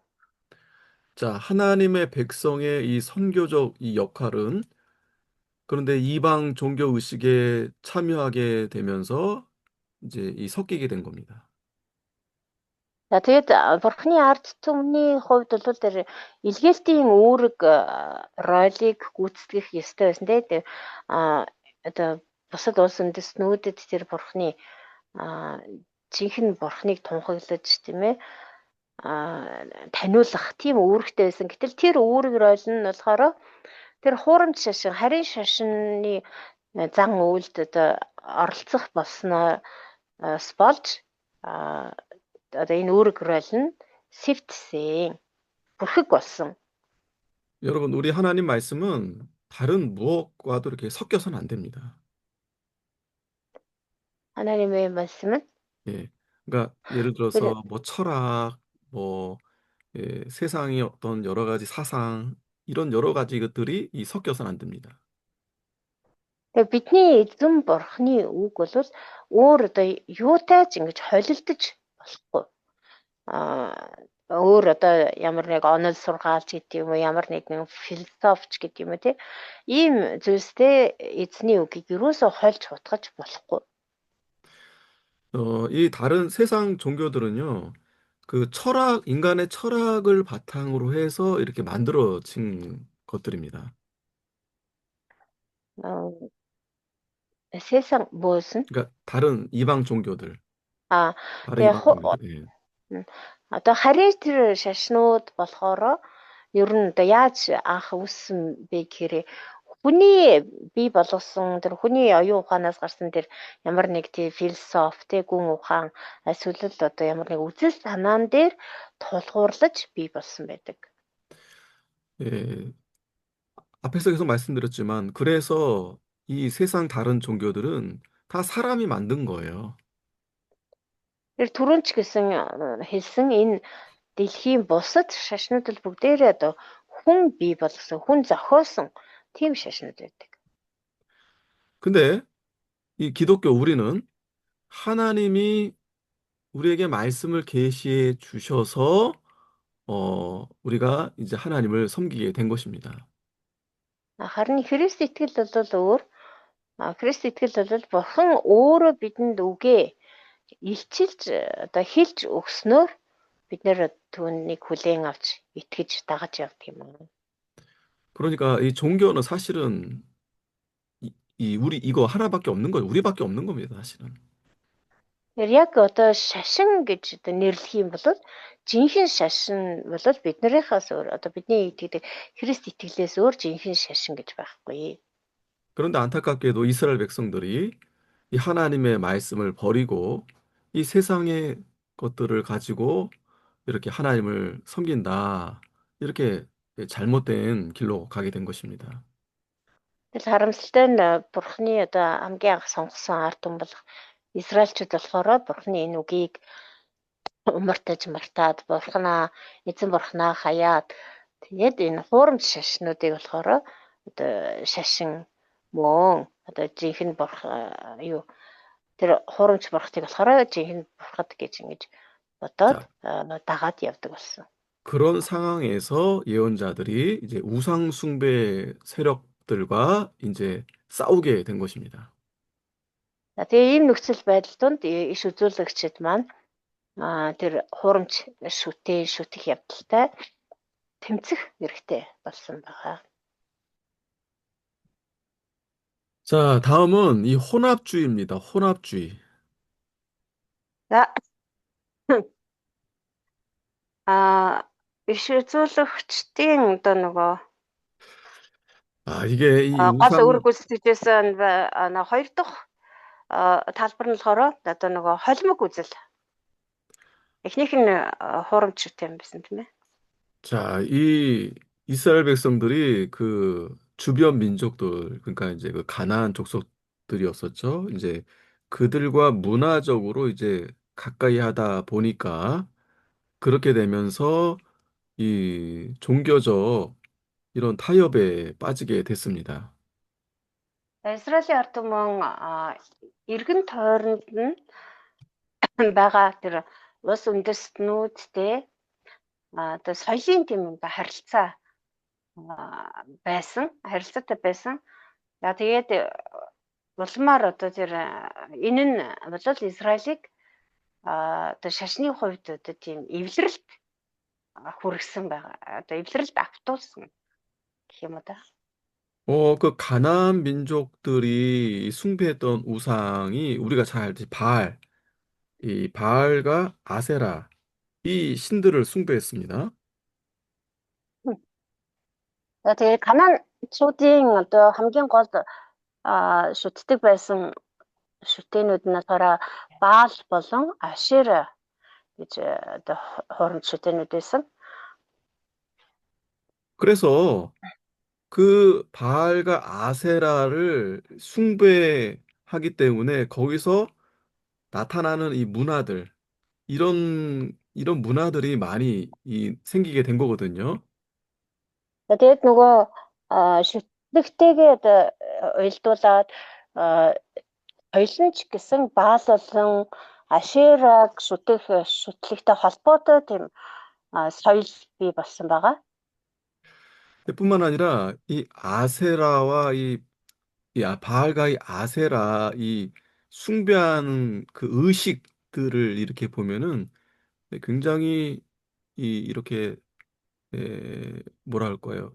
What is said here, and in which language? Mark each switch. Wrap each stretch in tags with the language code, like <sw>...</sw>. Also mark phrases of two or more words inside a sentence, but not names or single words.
<ko>자, 하나님의 백성의 이 선교적 이 역할은 그런데 이방 종교 의식에 참여하게 되면서 이제 이 섞이게 된 겁니다.</ko> <mn>За тэгээд бурхны ард түмний хувьд бол тэр илгээлтийн үүрэг ролийг гүйцэтгэх ёстой байсан тийм одоо бусад улс үндэстнүүдэд тэр бурхны жинхэнэ бурхныг тунхаглаж тийм ээ таниулах тийм үүрэгтэй байсан. Гэтэл тэр үүрэг рол нь болохоор тэр хуурамч шашин, харин шашинны зан үйлд одоо оролцох болсноос болж одоо энэ үүрэг рол нь сэвтсэн, бүрхэг болсон.</mn> <ko>여러분, 우리 하나님 말씀은 다른 무엇과도 이렇게 섞여서는 안 됩니다. 하나님의 말씀은 예. 그러니까 예를 들어서 뭐 철학, 뭐 세상의 어떤 여러 가지 사상 이런 여러 가지 것들이 이 섞여서는 안 됩니다.</ko> <mn>тэгээ бидний эзэн бурхны үг бол өөр одоо юутай ч ингэж холилдож болохгүй. Өөр одоо ямар нэг онол сургаалч гэдэг юм уу, ямар нэгэн философч гэдэг юм уу тийм ийм зүйлстэй эзний үгийг юусоо хольж хутгаж болохгүй.</mn> <ko>이 다른 세상 종교들은요, 그 인간의 철학을 바탕으로 해서 이렇게 만들어진 것들입니다. 세상 무엇은? 그러니까 다른 이방 종교들. 다른 이방 종교들. 예.</ko> <mn>одоо харин тэр шашнууд болохоор ер нь одоо яаж анх үүссэн бэ гэхээр хүний бий болгосон тэр хүний оюун ухаанаас гарсан тэр ямар нэг тий философи тий гүн ухаан эсвэл л одоо ямар нэг үзэл санаан дээр тулгуурлаж бий болсон байдаг.</mn> <ko>예, 앞에서 계속 말씀드렸지만, 그래서 이 세상 다른 종교들은 다 사람이 만든 거예요.</ko> <mn>Тэр түрүүн ч гэсэн хэлсэн энэ дэлхийн бусад шашнууд л бүгдээрээ одоо хүн бий болгосон, хүн зохиосон тийм шашнууд байдаг.</mn> <ko>근데 이 기독교 우리는 하나님이 우리에게 말씀을 계시해 주셔서 우리가 이제 하나님을 섬기게 된 것입니다.</ko> <mn>Харин Христ итгэл бол өөр. Христ итгэл бол Бурхан өөрөө бидэнд үгээ илчилж одоо хэлж өгснөөр бид нэр түүнийг хүлээн авч итгэж дагаж явдаг юм аа.</mn> <ko>그러니까 이 종교는 사실은 우리 이거 하나밖에 없는 거예요. 우리밖에 없는 겁니다, 사실은.</ko> <mn>Тэр яг одоо шашин гэж одоо нэрлэх юм бол жинхэнэ шашин бол биднэрийнхээс өөр одоо бидний итгэдэг Христ итгэлээс өөр жинхэнэ шашин гэж байхгүй.</mn> <ko>그런데 안타깝게도 이스라엘 백성들이 이 하나님의 말씀을 버리고 이 세상의 것들을 가지고 이렇게 하나님을 섬긴다. 이렇게 잘못된 길로 가게 된 것입니다.</ko> <mn>Тэгэл харамсалтай нь Бурхны одоо хамгийн анх сонгосон ард түмэн болох Израильчууд болохоор Бурхны энэ үгийг мартаж мартаад Бурхнаа эзэн Бурхнаа хаяад тэгээд энэ хуурамч шашнуудыг болохоор одоо шашин мөн одоо жинхэнэ Бурх юу тэр хуурамч Бурхтыг болохоор жинхэнэ Бурхад гэж ингэж бодоод</mn> <ko>자,</ko> <mn>дагаад явдаг болсон.</mn> <ko>그런 상황에서 예언자들이 이제 우상 숭배 세력들과 이제 싸우게 된 것입니다.</ko> <mn>За тэгээ ийм нөхцөл байдал донд иш үзүүлэгчид маань тэр хуурамч шүтэх явдалтай тэмцэх хэрэгтэй болсон байгаа.</mn> <ko>자, 다음은 이 혼합주의입니다. 혼합주의.</ko> <mn>За иш үзүүлэгчдийн одоо нөгөө</mn> <ko>이게 이</ko> <mn>гол үүрэг</mn> <ko>우상,</ko> <mn>гүйцэтгэжсэн хоёр дахь талбар нь болохоор одоо нөгөө холимог үзэл. Эхнийх нь хуурамч шүтээ юм байсан тийм ээ.</mn> <ko>자, 이 이스라엘 백성들이 그 주변 민족들, 그러니까 이제 그 가나안 족속들이었었죠. 이제 그들과 문화적으로 이제 가까이 하다 보니까 그렇게 되면서 이 종교적 이런 타협에 빠지게 됐습니다.</ko> <mn>Израилийн ард түмэн эргэн тойронд нь байгаа тэр улс үндэстнүүдтэй одоо соёлын тийм харилцаа харилцаатай байсан. За тэгээд улмаар одоо тэр энэ нь бол Израилийг одоо шашны хувьд одоо тийм эвлэрэлт хүргэсэн байгаа. Одоо эвлэрэлт автуулсан гэх юм уу да.</mn> <ko>그 가나안 민족들이 숭배했던 우상이 우리가 잘 알듯이 이 바알과 아세라, 이 신들을 숭배했습니다.</ko> <mn>За тэгээд Канаанчуудын одоо хамгийн гол шүтдэг байсан шүтээнүүд нь болохоор Баал болон Ашера гэж одоо хооронд шүтээнүүд байсан.</mn> <ko>그래서 그 바알과 아세라를 숭배하기 때문에 거기서 나타나는 이 문화들, 이런 문화들이 많이 생기게 된 거거든요.</ko> <mn>За тэгээд нөгөө шүтдэгтэйгээ одоо уялдуулаад соёлонч гэсэн Баал болон Ашераг шүтлэгтэй холбоотой тийм соёл бий болсон байгаа.</mn> <ko>뿐만 아니라 이 아세라와 바알과 이 아세라 이 숭배하는 그 의식들을 이렇게 보면은 굉장히 이렇게 뭐라 할까요?</ko>